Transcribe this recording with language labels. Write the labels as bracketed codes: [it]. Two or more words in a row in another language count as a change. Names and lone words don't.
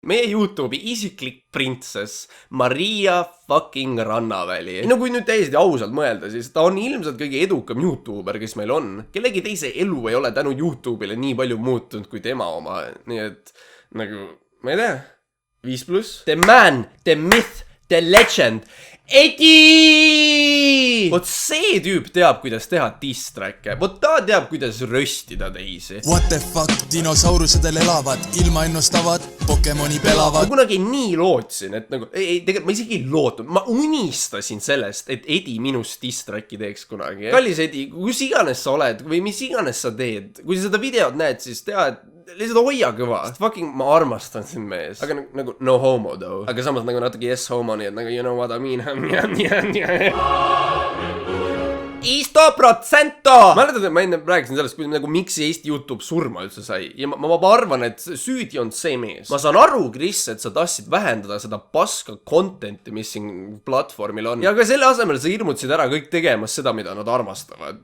[et] meie YouTube'i isiklik printsess Maria fucking Rannaväli. No kui nüüd täiesti ausalt mõelda, siis ta on ilmselt kõige edukam YouTuber, kes meil on. Kellegi teise elu ei ole tänu YouTube'ile nii palju muutunud kui tema oma. Nii et nagu, ma ei tea, 5+. [en] The man, the myth, the legend. [et] Edi! Vot see tüüp teab, kuidas teha diss-track'e. Vot ta teab, kuidas röstida teisi. [en] What the fuck, [et] dinosaurusedel elavad, ilma ennustavad, Pokemoni pelavad. Ma kunagi nii lootsin, et nagu, tegelikult ma isegi ei lootnud. Ma unistasin sellest, et Edi minust diss-track'i teeks kunagi. Kallis Edi, kus iganes sa oled või mis iganes sa teed, kui sa seda videot näed, siis tea, et lihtsalt hoia kõva. Fucking ma armastan sind mees. Aga nagu [en] no homo though. [et] Aga samas nagu natuke [en] yes homo, [et] nii et nagu [en] you know what I mean. [et] 100%! Mäletad, et ma enne rääkisin sellest, kui nagu miks Eesti YouTube surma üldse sai. Ja ma arvan, et süüdi on see mees. Ma saan aru, Chris, et sa tahtsid vähendada seda paska contenti, mis siin platvormil on. Ja ka selle asemel sa hirmutasid ära kõik tegemas seda, mida nad armastavad.